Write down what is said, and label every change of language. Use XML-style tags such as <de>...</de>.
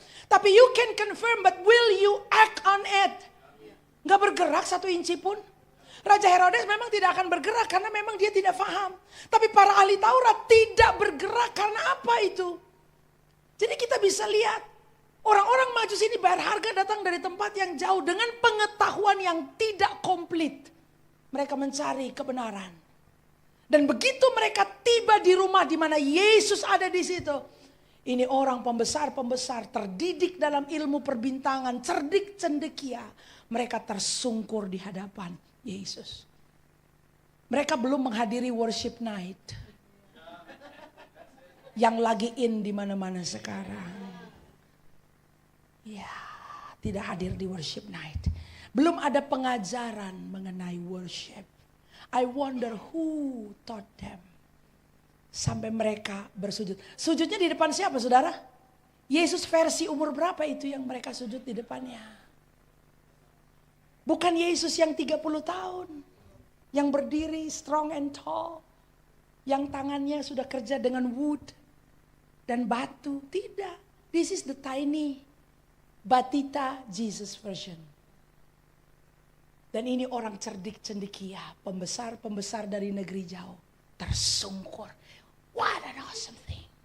<en>Tapi you can confirm, but will you act on it?</en> <id>Gak bergerak 1 inci pun. Raja Herodes memang tidak akan bergerak karena memang dia tidak paham. Tapi para ahli Taurat tidak bergerak karena apa itu? Jadi kita bisa lihat. Orang-orang majus ini bayar harga datang dari tempat yang jauh dengan pengetahuan yang tidak komplit. Mereka mencari kebenaran. Dan begitu mereka tiba di rumah di mana Yesus ada di situ. Ini orang pembesar-pembesar terdidik dalam ilmu perbintangan, cerdik cendekia. Mereka tersungkur di hadapan Yesus. Mereka belum menghadiri worship night. Yang lagi in di mana-mana sekarang. Ya, tidak hadir di worship night. Belum ada pengajaran mengenai worship.</id> <en>I wonder who taught them.</en> <id>Sampai mereka bersujud. Sujudnya di depan siapa saudara? Yesus versi umur berapa itu yang mereka sujud di depannya? Bukan Yesus yang 30 tahun. Yang berdiri</id> <en>strong and tall.</en> <id>Yang tangannya sudah kerja dengan wood dan batu. Tidak.</id> <en>This is the tiny Batita Jesus version.</en> <id>Dan ini orang cerdik cendekia, pembesar-pembesar dari negeri jauh, tersungkur.</id> <en>What an awesome thing.</en>